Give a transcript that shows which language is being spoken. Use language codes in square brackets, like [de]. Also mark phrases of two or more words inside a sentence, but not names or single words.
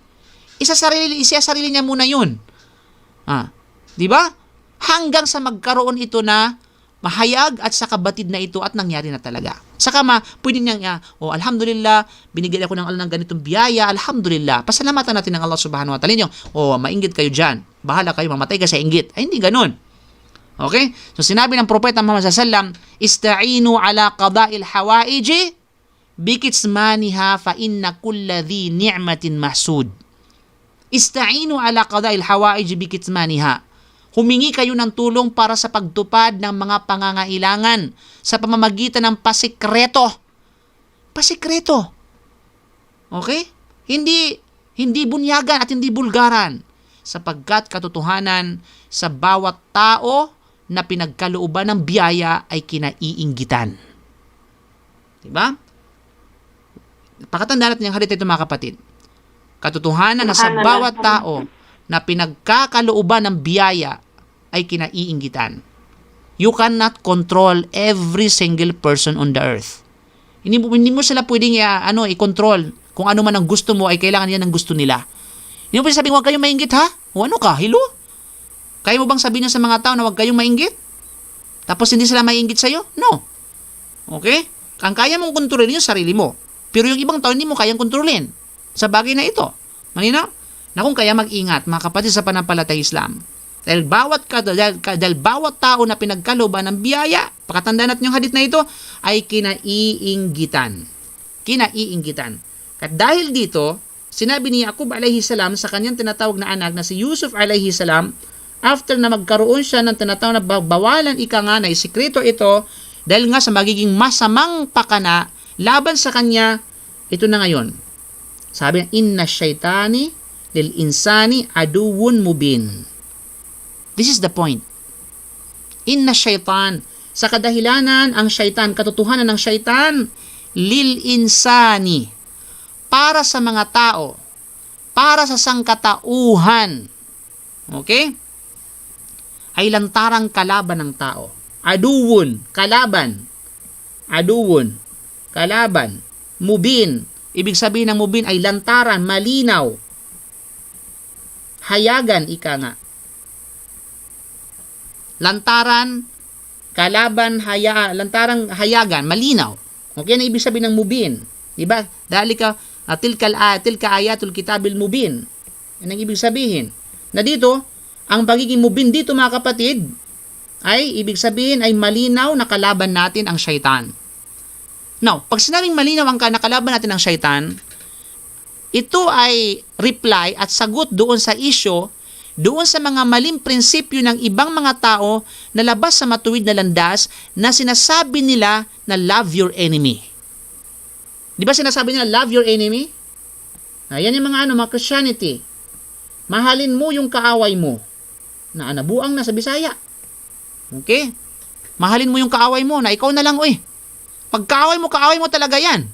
[tl] Isa-sarili niya muna yun. Di ba? Hanggang sa magkaroon ito na mahayag at sa kabatid na ito at nangyari na talaga. Saka pwede niyang, alhamdulillah, binigyan ako ng Allah ng ganitong biyaya, alhamdulillah. Pasalamatan natin ng Allah [ar] سبحانه وتعالى. [tl] Mainggit kayo dyan. Bahala kayo, mamatay ka sa inggit. Ay, hindi ganun. Okay? So, sinabi ng Propeta Muhammad [ar] صلى الله عليه وسلم، استعينوا على قضاء الحوائج بكتمانها فإن كل ذي نعمة محسود. استعينوا على قضاء الحوائج بكتمانها. [tl] Humingi kayo ng tulong para sa pagtupad ng mga pangangailangan sa pamamagitan ng pasikreto. Pasikreto. Okay? Hindi bunyagan at hindi bulgaran. Sapagkat katotohanan sa bawat tao na pinagkalooban ng biyaya ay kinaiinggitan. Diba? Pakatandaan natin yung hadith ito mga kapatid. Katotohanan na sa bawat tao na pinagkakalooban ng biyaya ay kinaiinggitan. [en] You cannot control every single person on the earth. [tl] Hindi mo sila pwedeng i-control. Kung ano man ang gusto mo ay kailangan yan ang gusto nila. Hindi mo pwedeng sabihin, huwag kayong mainggit ha? O ano ka? Hello? Kaya mo bang sabihin sa mga tao na huwag kayong mainggit? Tapos hindi sila mainggit sa'yo? [en] No. Okay? [tl] Ang kaya mong kontrolin yung sarili mo. Pero yung ibang tao hindi mo kayang kontrolin sa bagay na ito. Malinaw? Na kung kaya mag-ingat, mga kapatid sa panampalatay Islam. Dahil bawat tao na pinagkalooban ng biyaya, pakatandaan natin yung hadith na ito, ay kinaiinggitan. Kinaiinggitan. At dahil dito, sinabi ni Yaqub [ar] عليه السلام [tl] sa kanyang tinatawag na anak na si Yusuf [ar] عليه السلام, [tl] after na magkaroon siya ng tinatawag na bawalan ika nga na isikreto ito, dahil nga sa magiging masamang pakana laban sa kanya, ito na ngayon. Sabi niya, [ar] إن الشيطان للإنسان عدو مبين. [en] This is the point. [ar] إن الشيطان, [tl] sa kadahilanan ang syaitan, katotohanan ng syaitan, lil insani, para sa mga tao, para sa sangkatauhan, okay? Ay lantarang kalaban ng tao. Aduwun, kalaban. Aduwun, kalaban. Mubin, ibig sabihin ng mubin ay lantaran, malinaw. Hayagan, ika nga. Lantaran, kalaban, lantarang hayagan, malinaw. Okay, na ibig sabihin ng mubin. Diba? [ar] ذلك، تلك آيات الكتاب المبين. [tl] Yan ang ibig sabihin. Na dito, ang pagiging mubin dito mga kapatid, ay ibig sabihin ay malinaw na kalaban natin ang syaitan. Now, pag sinabing malinaw ang nakalaban natin ang syaitan, ito ay reply at sagot doon sa issue, doon sa mga maling prinsipyo ng ibang mga tao na labas sa matuwid na landas na sinasabi nila na [en] love your enemy. [tl] Di ba sinasabi nila [en] love your enemy? [tl] Ayan yung mga mga Christianity. Mahalin mo yung kaaway mo. Na anabuang na sa Bisaya. Okay? Mahalin mo yung kaaway mo na ikaw na lang, pag kaaway mo talaga yan.